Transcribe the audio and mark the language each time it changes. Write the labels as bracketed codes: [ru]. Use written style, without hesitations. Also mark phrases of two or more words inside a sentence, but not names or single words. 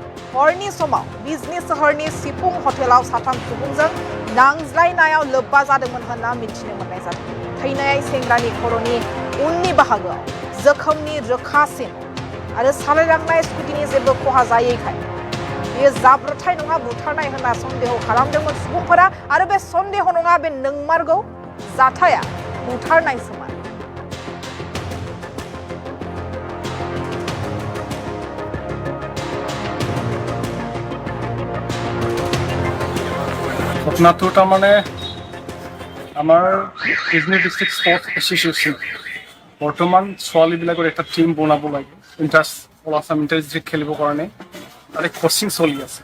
[brx] हरनि समाव बिजनी सोहोरनि सिफुं हटेलाव साथाम सुबुंजों नांज्लायनायाव लोब्बा जादोंमोन होनना मिथिनो मोननाय जादों थैनाय सेंग्रानि खर'नि उननि बाहागोआव जोखोमनि रोखा सिन आरो सालायलांनाय स्कुटिनि जेबो खहा जायैखाय बेयो जाब्रथाय नङा बुथारनाय होनना सन्देह खालामदोंमोन सुबुंफोरा आरो बे सन्देह नङा बे नंमारगौ जाथाया बुथारनायसोमोन [as] ঘটনাটো তাৰমানে আমাৰ বিজনী ডিষ্ট্ৰিক্ট স্পৰ্টছ এছ'চিয়েশ্যন বৰ্তমান ছোৱালীবিলাকৰ এটা টিম বনাব লাগে ইণ্টাৰেষ্ট খেলিবৰ কাৰণে তাতে কোচিং চলি আছে